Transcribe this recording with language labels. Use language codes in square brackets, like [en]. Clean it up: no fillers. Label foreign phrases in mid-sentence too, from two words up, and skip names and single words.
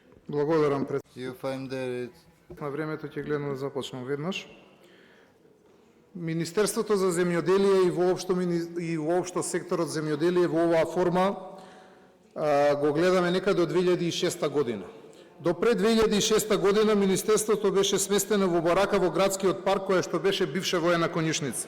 [mk] Благодарам пред. [en] You find that [mk] На времето ќе гледам да започнам веднаш. Министерството за земјоделие и воопшто секторот земјоделие во оваа форма го гледаме некаде до 2006 година. До пред 2006 година Министерството беше сместено во барака во градскиот парк, која што беше бивша воена конјушница.